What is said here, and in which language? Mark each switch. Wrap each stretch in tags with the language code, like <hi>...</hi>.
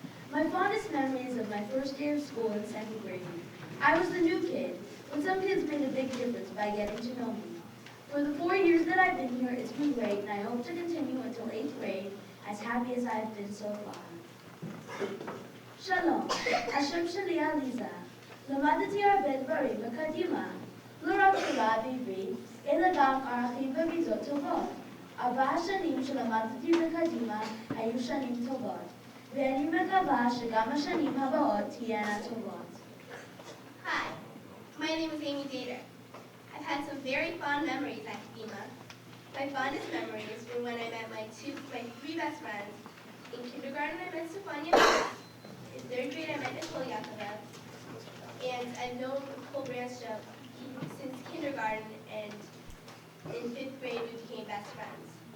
<en>My fondest memories of my first day of school in second grade. I was the new kid, but some kids made a big difference by getting to know me. For the 4 years that I've been here, it's been great, and I hope to continue until 8th grade, as happy as I've been so far.</en> <he>Shalom, Hashem Shali Aliza. למדתי הרבה דברים בקדימה, לא רק תורה בעברית, אלא גם ערכים וריזות טובות. 4 השנים שלמדתי בקדימה היו שנים טובות, ואני מקווה שגם השנים הבאות תהיינה טובות.</he> <en>Hi, my name is Amy Dater. I've had some very fond memories at Kadima. My fondest memories were when I met my 3 best friends. In kindergarten, I met Stefania. In 3rd grade, I met Nicole Yakova. And I've known Nicole Branstrup since kindergarten, and in 5th grade, we became best friends.</en>